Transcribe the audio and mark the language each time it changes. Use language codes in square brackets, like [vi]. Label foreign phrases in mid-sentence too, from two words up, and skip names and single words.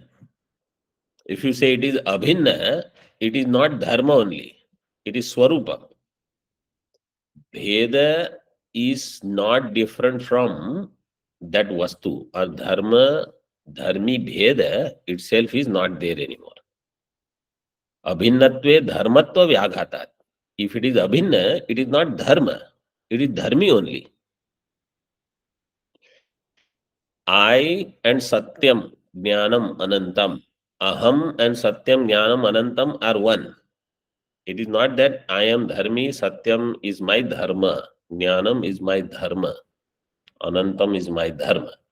[en] If you say it is abhinna, it is not dharma only. It is swarupa. Bheda is not different from that vastu, or [sa] dharma, dharmi bheda [en] itself is not there anymore. [sa] Abhinnatve dharmatva vyaghatat. [en] If it is abhinna, it is not dharma. It is dharmi only. I and [sa] Satyam, Jnanam, Anantam. [en] Aham and [sa] Satyam, Jnanam, Anantam [en] are one. It is not that I am Dharmi, Satyam is my Dharma, Jnanam is my Dharma, Anantam is my Dharma.